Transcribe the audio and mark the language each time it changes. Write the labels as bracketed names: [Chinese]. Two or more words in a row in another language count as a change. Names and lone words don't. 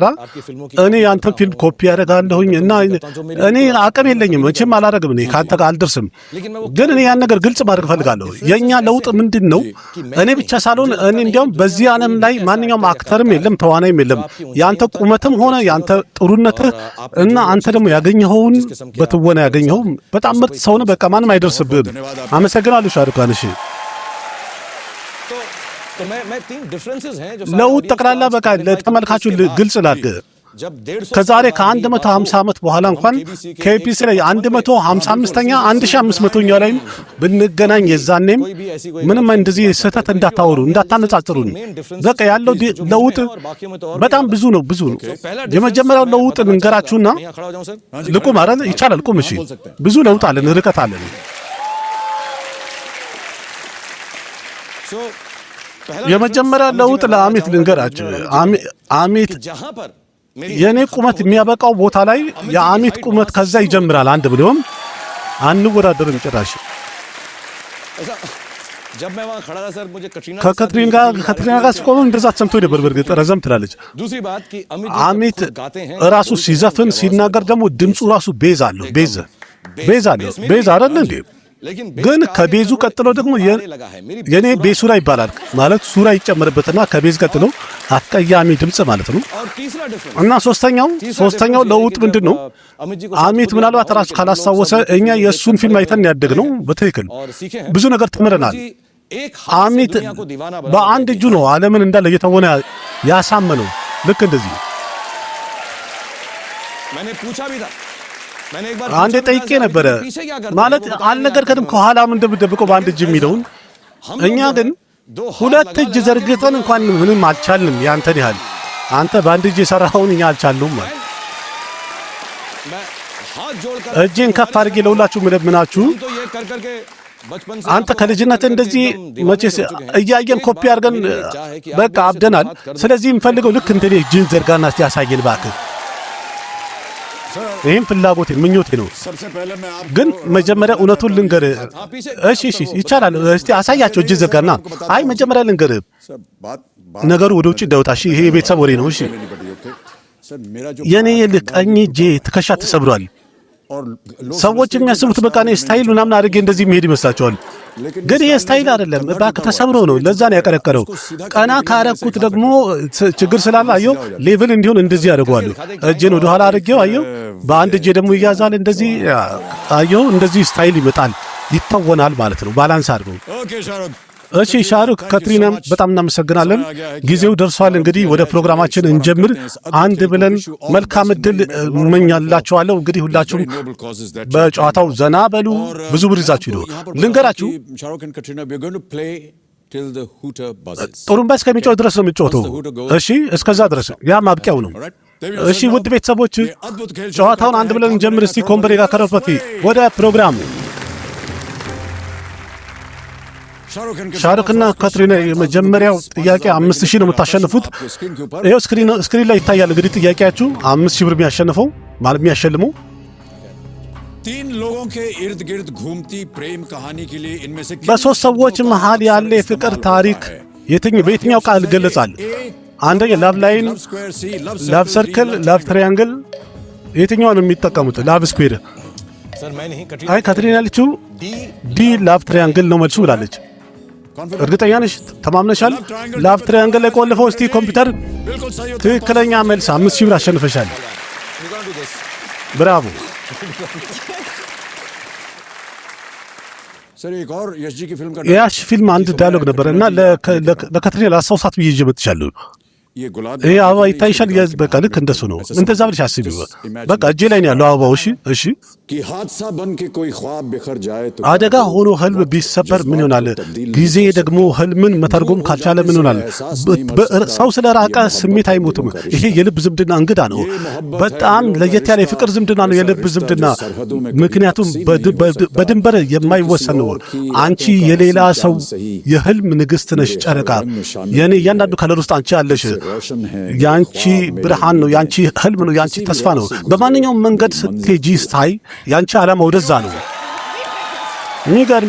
[Amharic] እኔ ያንተን ፊልም ኮፒ ያደርጋለሁኝ እና እኔ አቅም የለኝም መቼም አላደርግም እኔ ካንተ ጋር አልደርስም ግን እኔ ያን ነገር ግልጽ ማድረግ ፈልጋለሁ የኛ ለውጥ ምንድነው እኔ ብቻ ሳልሆን እኔ እንዲያውም በዚህ ዓለም ላይ ማንኛውም አክተርም የለም ተዋናይም የለም ያንተ ቁመትም ሆነ ያንተ ጥሩነትህ እና አንተ ደግሞ ያገኘኸውን በትወና ያገኘው በጣም ምርጥ ሰው ነው በቃ ማንም አይደርስብህም አመሰግናለሁ ሻሩክ እሺ [Hindi] तो मैं 3 डिफरेंसेस हैं जो [Amharic] ለውጥ ጠቅላላ በቃ ለተመልካቹ ግልጽ ላድርግ ከዛሬ ከ150 ዓመት በኋላ እንኳን ኬቢሲ ላይ 155ኛ 1500ኛ ላይ ብንገናኝ የዛኔም ምንም እንደዚህ ስህተት እንዳታወሩ እንዳታነጻጽሩን በቃ ያለው ለውጥ በጣም ብዙ ነው የመጀመሪያው ለውጥ እንገራችሁና ልቁም አይደል ይቻላል ቁም እሺ ብዙ ለውጥ አለን ርቀት አለን የመጀመሪያው ለውጥ ለአሚት ልንገራችሁ አሚት የኔ ቁመት የሚያበቃው ቦታ ላይ የአሚት ቁመት ከዛ ይጀምራል አንድ ብሎም አንወዳደርም ጭራሽ [Hindi] जब मैं वहां खड़ा था सर मुझे [Amharic] ከካትሪና ጋር ሲቆም እንደዛ ሰምቶ ነበር በርግጥ ረዘም ትላለች [Hindi] दूसरी बात कि [Amharic] አሚት ራሱ ሲዘፍን ሲናገር ደግሞ ድምጹ ራሱ ቤዝ አለው ቤዝ አይደል እንዴ ግን ከቤዙ ቀጥሎ ደግሞ የኔ ቤሱራ ይባላል ማለት ሱራ ይጨመርበትና ከቤዝ ቀጥሎ አቀያሚ ድምጽ ማለት ነው እና ሶስተኛው ለውጥ ምንድነው አሚት ምናልባት ራሱ ካላሳወሰ እኛ የሱን ፊልም አይተን ያደግነው በትክክል ብዙ ነገር ተምረናል አሚት በአንድ እጁ ነው ዓለምን እንዳለ እየተወነ ያሳመነው ልክ እንደዚህ [Hindi] मैंने पूछा भी था [Amharic] አንዴ ጠይቄ ነበረ ማለት አልነገርከንም ከኋላ ምን እንደምደብቀው በአንድ እጅ የሚለውን እኛ ግን ሁለት እጅ ዘርግተን እንኳን ምንም አልቻልንም ያንተን ያህል አንተ በአንድ እጅ የሰራኸውን እኛ አልቻልንም ማለት እጄን ከፍ አድርጌ ለሁላችሁ ምለምናችሁ አንተ ከልጅነት እንደዚህ መቼስ እያየን ኮፒ አድርገን በቃ አብደናል ስለዚህ እንፈልገው ልክ እንደኔ እጅን ዘርጋና ያሳየን እባክህ ይህም ፍላጎቴ ምኞቴ ነው። [Hindi] सबसे पहले मैं आपको [Amharic] ግን መጀመሪያ እውነቱን ልንገር። እሺ ይቻላል። እስቲ አሳያቸው እጅ ዘጋና። አይ መጀመሪያ ልንገር [Hindi] सर बात [Amharic] ነገሩ ወደ ውጭ እንዳይወጣ። እሺ ይሄ የቤተሰብ ወሬ ነው። እሺ [Hindi] नहीं पड़ी ओके सर मेरा जो [Amharic] የኔ ቀኝ እጄ ትከሻ ተሰብሯል። [Hindi] और [Amharic] ሰዎች የሚያስቡት በቃ እኔ ስታይል ምናምን አድርጌ እንደዚህ መሄድ ይመስላቸዋል። ግን ይሄ ስታይል አይደለም። እባክህ ተሰብሮ ነው። ለዛ ነው ያቀረቀረው። ቀና ካረኩት ደግሞ ችግር ስላለ አየው ሌቭል እንዲሆን እንደዚህ አድርገዋለሁ። እጄን ወደ ኋላ አድርጌው አየው። በአንድ እጄ ደግሞ ይያዛል እንደዚህ አየው። እንደዚህ ስታይል ይመጣል፣ ይተወናል ማለት ነው። ባላንስ አድርገው። [Hindi] ओके शाहरुख [Amharic] እሺ ሻሩክ፣ ካትሪናም በጣም እናመሰግናለን። ጊዜው ደርሷል። እንግዲህ ወደ ፕሮግራማችን እንጀምር። አንድ ብለን መልካም እድል እመኛላችኋለሁ። እንግዲህ ሁላችሁም በጨዋታው ዘና በሉ። ብዙ ብር ይዛችሁ ሂዱ። ልንገራችሁ [English] Shahrukh and Katrina we are going to play till the hooter बजेस [Amharic] ጥሩምባ እስከሚጮህ ድረስ ነው የምንጮተው። እሺ እስከዛ ድረስ ያ ማብቂያው ነው። እሺ ውድ ቤተሰቦች ጨዋታውን አንድ ብለን እንጀምር። እስቲ ኮምበሬ ጋር ከረፈቲ ወደ ፕሮግራሙ ሻሩክና ካትሪና የመጀመሪያው ጥያቄ 5000 ነው የምታሸንፉት። ይሄው ስክሪን ላይ ይታያል። እንግዲህ ጥያቄያችሁ 5000 ብር የሚያሸንፈው ማለት የሚያሸልመው [Hindi] 3 लोगों के इर्द गिर्द घूमती प्रेम कहानी के लिए इनमें से [Amharic] በሶስት ሰዎች መሃል ያለ የፍቅር ታሪክ በየትኛው ቃል ይገለጻል? አንደኛ [English] love line, love circle, love triangle። [Amharic] የትኛው ነው የሚጠቀሙት? [English] love square። [Amharic] አይ ካትሪና ያለችው [English] D love triangle [Amharic] ነው መልሱ ብላለች። እርግጠኛ ነሽ? ተማምነሻል? [English] love triangle [Amharic] ላይ ቆልፈው እስቲ ኮምፒውተር። ትክክለኛ መልስ 5000 ብር አሸንፈሻል። ብራቮ። [Hindi] सर एक और यश जी की फिल्म का [Amharic] ያሽ ፊልም አንድ ዳያሎግ ነበር እና ለካትሪና ላስታውሳት ብዬ ይዤ መጥቻለሁ። [Hindi] ये गुलाब [Amharic] ይሄ አበባ ይታይሻል? በቃ ልክ እንደሱ ነው። እንደዛ ብለሽ አስቢው። በቃ እጄ ላይ ነው ያለው አበባው። እሺ [Hindi] कि हादसा बन के कोई ख्वाब बिखर जाए तो [Amharic] አደጋ ሆኖ ህልም ቢሰበር ምን ይሆናል? ጊዜ ደግሞ ህልምን መተርጎም ካልቻለ ምን ይሆናል? ሰው ስለራቀ ስሜት አይሞትም። ይሄ የልብ ዝምድና እንግዳ ነው። በጣም ለየት ያለ የፍቅር ዝምድና ነው የልብ ዝምድና። ምክንያቱም በድንበር የማይወሰን ነው። አንቺ የሌላ ሰው የህልም ንግስት ነሽ ጨረቃ። የኔ እያንዳንዱ ከለር ውስጥ አንቺ አለሽ። ያንቺ ብርሃን ነው፣ ያንቺ ህልም ነው፣ ያንቺ ተስፋ ነው። በማንኛውም መንገድ ስትሄጂ ስታይ ያንቺ ዓላማ ወደዛ ነው። የሚገርም